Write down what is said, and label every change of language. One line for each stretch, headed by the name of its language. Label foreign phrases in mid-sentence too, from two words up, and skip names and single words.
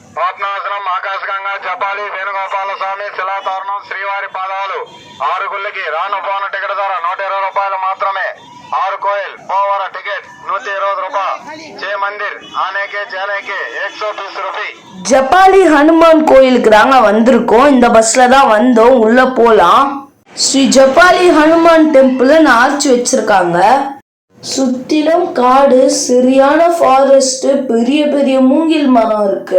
Telugu: స్వప్నాసనం ఆకాశగంగా జపాలి వేణుగోపాల స్వామి శిలాతోరణం శ్రీవారి పాదాలు 6 గుళ్ళకి రాను పోను టికెట్ ధర 120 రూపాయలు మాత్రమే 6
Tamil: கோயில் போவர
Telugu: టికెट 120 రూపాయలు 6
Hindi: मंदिर आने के जाने के
Telugu: 120 ரூபாய்
Tamil: ஜப்பாலி ஹனுமான் கோயிலுக்கு தாங்க வந்திருக்கோம். இந்த பஸ்ல தான் வந்தோம். உள்ள போலாம். ஸ்ரீ ஜப்பாலி ஹனுமான்
English: temple arch
Tamil: வச்சிருக்காங்க. சுத்திலும் காடு, சரியான ஃபாரஸ்ட், பெரிய பெரிய மூங்கில் மரம் இருக்கு.